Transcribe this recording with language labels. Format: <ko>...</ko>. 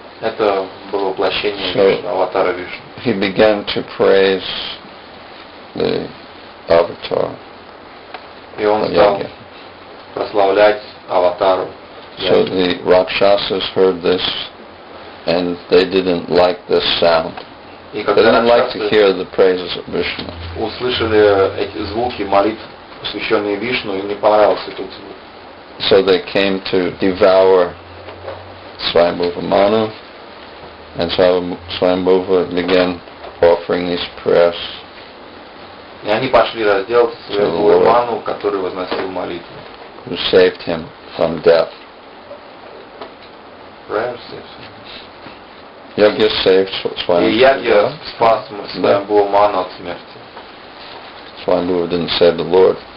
<ru>Это было воплощение Вишну, аватара Вишну.</ru> <en>He began to praise the avatar.</en> <ru>И он стал прославлять аватару.</ru> <en>So the Rakshasas heard this, and they didn't like this sound. They didn't like to hear the praises of Vishnu.</en> <ru>Услышали эти звуки молитв, посвященные Вишну, им не понравился этот звук.</ru> <en>So they came to devour Swayambhuva Manu, and Swayambhuva began offering these prayers.</en> <ru>И они пошли разделаться своего Ману, который возносил молитву.</ru> <en>Who saved him from death. Prayers saved him. Yagya saved Swayambhuva.</en> <ru>И Ягья спас Сваямбхува Ману от смерти.</ru> <en>Swayambhuva didn't save the Lord.</en>